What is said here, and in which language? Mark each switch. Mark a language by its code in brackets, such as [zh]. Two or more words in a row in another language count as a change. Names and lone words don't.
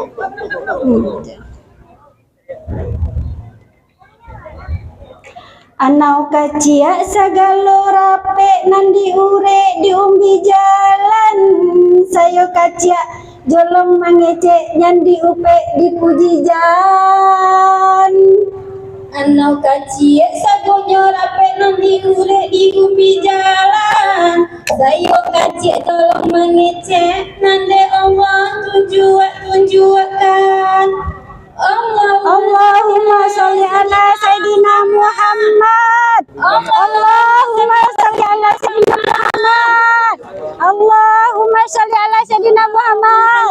[min] Anau kacia sagalo rape nan diure diumbi jalan, sayo kacia jolong mangece nyan diupe dipuji jalan. Anau kacia sagonyo rape nan diure diumbi jalan, sayo kacia jolong mangece nande Allah tunjuakan. [ar] اللهم صل على سيدنا محمد. اللهم صل على سيدنا محمد. اللهم صل على سيدنا محمد.